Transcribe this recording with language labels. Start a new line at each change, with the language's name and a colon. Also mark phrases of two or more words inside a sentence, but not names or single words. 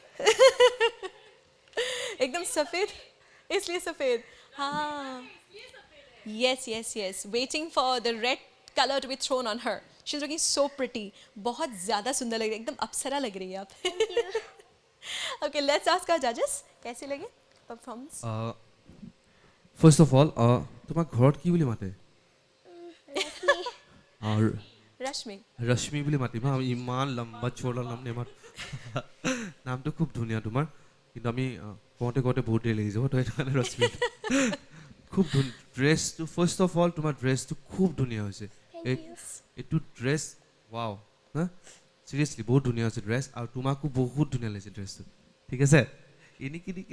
Hindi: एकदम सफेद इसलिए सफेद हाँ
English: yes yes yes waiting for the red colour to be thrown on her she is looking so pretty
Hindi: बहुत ज़्यादा सुंदर लग रही है एकदम अप्सरा लग रही है आप
English: okay let's ask our judges
Hindi: कैसे लगे
English: परफॉर्मेंस first of all
Assamese: তোমাক ঘৰত কি বুলি মাতে আৰু रश्मि ৰশ্মি বুলি মাতিম হা ইমান লম্বা চোলা নাম নেমাত নামটো খুব ধুনীয়া তোমাৰ কিন্তু আমি কওঁতে কওঁতে বহুত দেৰি লাগি যাব তো সেইটো কাৰণে ৰশ্মি খুব ড্ৰেছটো
English: first of all
Assamese: তোমাৰ ড্ৰেছটো খুব ধুনীয়া হৈছে এইটো
English: dress wow
Assamese: হা চিৰিয়াছলি বহুত ধুনীয়া হৈছে ড্ৰেছ আৰু তোমাকো বহুত ধুনীয়া লাগিছে ড্ৰেছটো ঠিক আছে এনেকি